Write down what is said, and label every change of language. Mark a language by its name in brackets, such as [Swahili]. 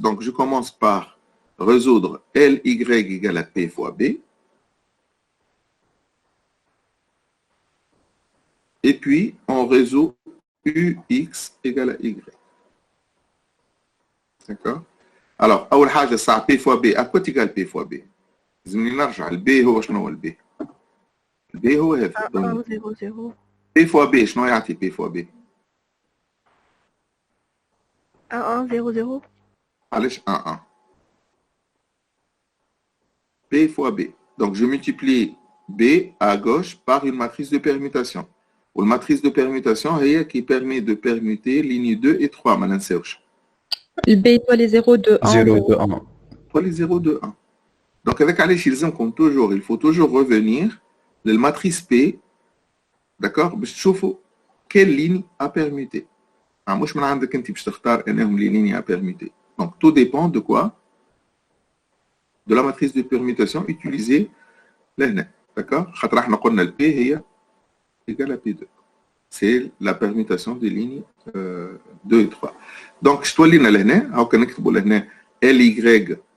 [French] Donc je commence par résoudre LY égale à P fois B. Et puis, on résout UX égale à Y. D'accord? Alors, [Arabic] أول حاجة صار [French] P fois B. À quoi égale P fois B? [Arabic] لازمني نرجع. ال B هو شنو هو ال B؟ ال B هو هذا. [French] 1 0 0. [Arabic] P fois B شنو يعطي P fois B؟ [French] 1 0 0. [Arabic] علاش 1 1؟ P fois B. [French] Donc, je multiplie B à gauche par une matrice de permutation. Ou la matrice de permutation هي qui permet de permuter ligne 2 et 3. [Arabic] ما ننساوش. [French] Le B étoile est 0, 2, 1. 0, 2, 1. Pour les 0, 2, 1. Donc, avec [Arabic] علاش يلزمكم [French] toujours, il faut toujours revenir de la matrice P, d'accord, [Arabic] باش تشوفوا [French] quelle ligne à permuter. [Arabic] مش من عندك انت باش تختار انهم [French] les lignes à permuter. Donc, tout dépend de quoi? De la matrice de permutation utilisée [Arabic] لهنا. [French] D'accord? [Arabic] خاطر احنا قلنا ال [French] P هي égale à P2. C'est la permutation des lignes 2 et 3. Donc, je dois lire là, on [Arabic] نكتبوا لهنا [French] LY.